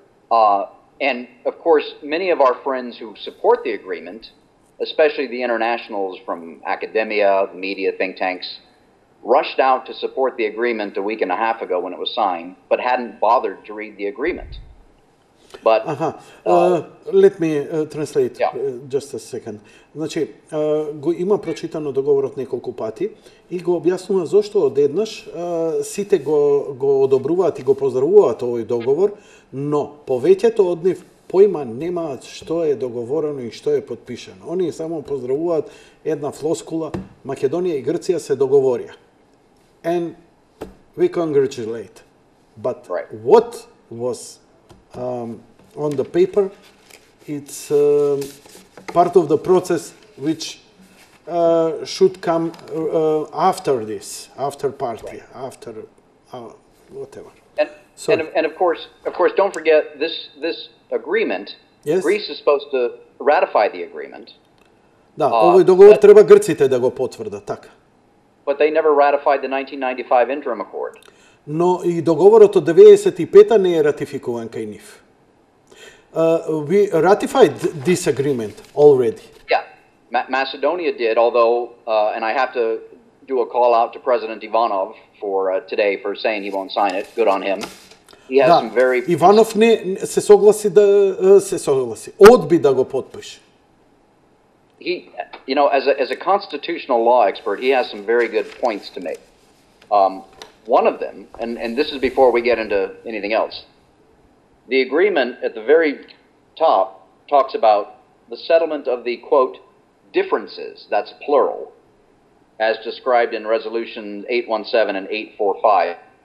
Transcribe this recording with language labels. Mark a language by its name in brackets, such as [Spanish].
[English] And of course, many of our friends who support the agreement, especially the internationals from academia, the media, think tanks, rushed out to support the agreement a week and a half ago when it was signed, but hadn't bothered to read the agreement. But let me translate just a second. [Macedonian] Значи, го има прочитано договорот неколку пати и го објаснува зошто одеднаш сите го одобруваат и го поздравуваат овој договор, но повеќето од нив појма немаат што е договорено и што е потпишано. Они само поздравуваат една флоскула, Македонија и Грција се договорија. [English] And we congratulate. But what was on the paper, it's part of the process which should come after this, after party, after whatever. And of course, don't forget this agreement. Yes. Greece is supposed to ratify the agreement. [Macedonian] Да, овој договор треба грците да го потврдат, така. [English] But they never ratified the 1995 interim accord. [Macedonian] Но и договорот од 95-та не е ратификуван кај нив. [English] We ratified this agreement already. Yeah, Macedonia did, although, and I have to do a call out to President Ivanov for today for saying he won't sign it. Good on him. He has some very... [Macedonian] Иванов не се согласи одби да го потпише. [English] He, as a constitutional law expert, he has some very good points to make. One of them, and this is before we get into anything else, the agreement at the very top talks about the settlement of the, quote, differences, that's plural, as described in Resolution 817 and 845.